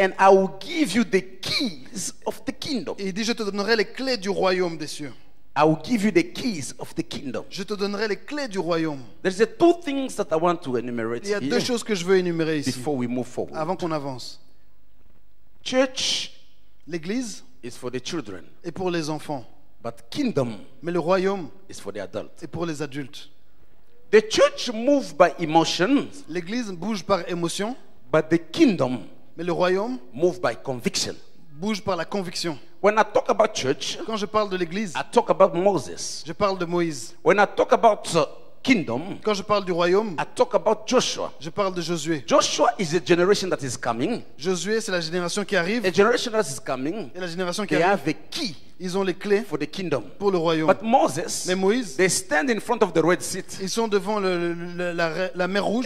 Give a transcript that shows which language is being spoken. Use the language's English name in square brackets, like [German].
[English] and I will give you the keys of the kingdom. [French] Et il dit, je te donnerai les clés du royaume des cieux. [English] I will give you the keys of the kingdom. [French] Je te donnerai les clés du royaume. [English] There's two things that I want to enumerate [French] Il y a [English] here [French] deux choses que je veux énumérer ici, [English] before we move forward. [French] avant qu'on avance. [English] Church [French] L'église [English] is for the children, [French] est pour les enfants, [English] but kingdom [French] mais le royaume [English] is for the adults. [French] est pour les adultes. [English] The church moves by emotions, [French] L'église bouge par émotion, [English] but the kingdom [French] mais le royaume [English] moves by conviction. [French] bouge par la conviction. [English] When I talk about church, [French] Quand je parle de l'église, [English] I talk about Moses. [French] je parle de Moïse. [English] When I talk about kingdom, [French] Quand je parle du royaume, [English] I talk about Joshua. [French] je parle de Josué. [English] Joshua is a generation that is coming. [French] Josué, c'est la génération qui arrive. [English] A generation that is coming. [French] Et la génération qui [English] They [French] arrive, [English] have a key [French] ils ont les clés [English] for the kingdom. [French] pour le royaume. [English] But Moses, [French] Mais Moïse, [English] they stand in front of the Red Sea [French] ils sont devant la mer Rouge